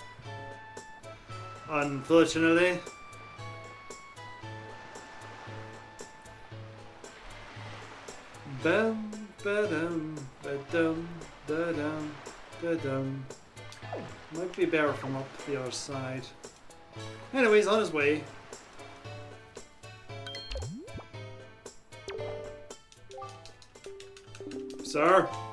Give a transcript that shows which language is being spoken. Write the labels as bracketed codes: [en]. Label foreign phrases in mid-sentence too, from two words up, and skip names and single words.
[en] Unfortunately. Bam, ba-dum, ba-dum, da-dum, da-dum. Might be better from up the other side. Anyways, on his way. Sir?